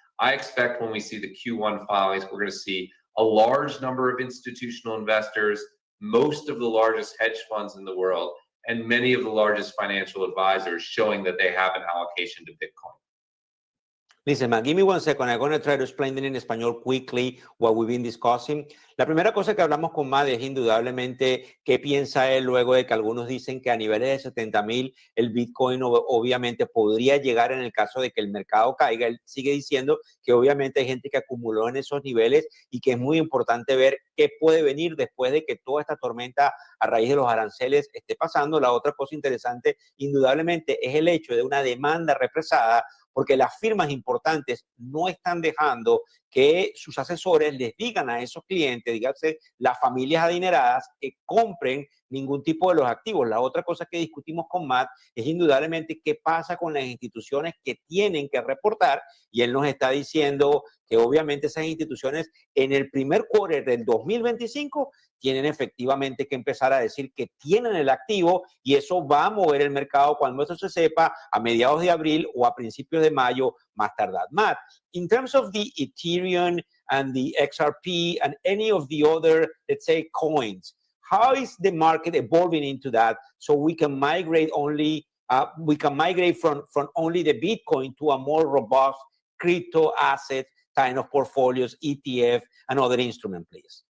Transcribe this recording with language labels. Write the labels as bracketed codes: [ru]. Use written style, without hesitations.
[en] I expect when we see the Q1 filings, we're going to see a large number of institutional investors, most of the largest hedge funds in the world, and many of the largest financial advisors showing that they have an allocation to Bitcoin. Listen, man, give me 1 second. I'm going to try to explain it in español quickly what we've been discussing. [es] La primera cosa que hablamos con Matt es indudablemente qué piensa él luego de que algunos dicen que a niveles de 70,000 el Bitcoin obviamente podría llegar en el caso de que el mercado caiga. Él sigue diciendo que obviamente hay gente que acumuló en esos niveles y que es muy importante ver qué puede venir después de que toda esta tormenta a raíz de los aranceles esté pasando. La otra cosa interesante, indudablemente, es el hecho de una demanda represada, porque las firmas importantes no están dejando que sus asesores les digan a esos clientes, dígase las familias adineradas, que compren ningún tipo de los activos. La otra cosa que discutimos con Matt es indudablemente qué pasa con las instituciones que tienen que reportar, y él nos está diciendo que obviamente esas instituciones en el primer quarter del 2025 tienen efectivamente que empezar a decir que tienen el activo, y eso va a mover el mercado cuando eso se sepa a mediados de abril o a principios de mayo más tardar. [en] Matt, in terms of the Ethereum and the XRP and any of the other, let's say, coins, how is the market evolving into that so we can migrate only, from only the Bitcoin to a more robust crypto asset kind of portfolios, ETF, and other instrument, please?